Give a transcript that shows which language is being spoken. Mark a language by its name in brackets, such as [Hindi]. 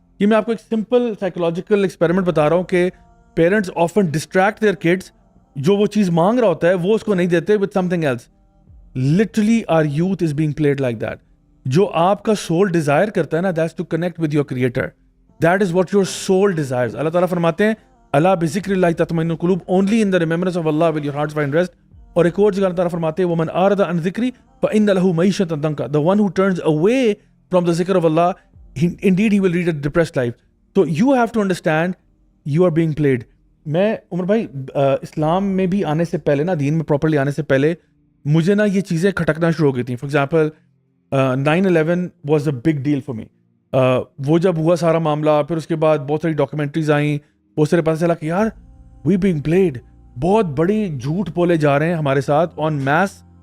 [Urdu] یہ میں آپ کو ایک سمپل سائیکولوجیکل ایکسپیریمنٹ بتا رہا ہوں کہ [English] parents often distract their kids, [Urdu] جو وہ چیز مانگ رہا ہوتا ہے وہ اس کو نہیں دیتے [English] With some thing else. Literally our youth is being played like that. [Urdu] جو آپ کا [English] Soul desire کرتا ہے نا, that's to connect with your creator, that is what your soul desires. [Urdu] اللہ تعالیٰ فرماتے ہیں [Arabic] اللہ بذکر اللہ تطمئن القلوب, [English] Only in the remembrance of Allah will your hearts find rest. [Urdu] اور ایک اور جگہ اللہ تعالیٰ فرماتے ہیں [Arabic] ومن اعرض عن ذکری فإن له معیشۃ ضنکا, [English] the one who turns away from the zikr of Allah indeed he will lead a depressed life. So you have to understand you are being played. [Urdu] میں عمر بھائی اسلام میں بھی آنے سے پہلے نا, دین میں پراپرلی آنے سے پہلے مجھے نا یہ چیزیں کھٹکنا شروع ہو گئی تھیں. [English] For example 9/11 was a big deal for me. [Urdu] وہ جب ہوا سارا معاملہ, پھر اس کے بعد بہت ساری ڈاکومنٹریز آئیں, بہت سارے پتہ چلا کہ یار [English] we being played, [Urdu] بہت بڑی جھوٹ بولے جا رہے ہیں ہمارے ساتھ آن میس.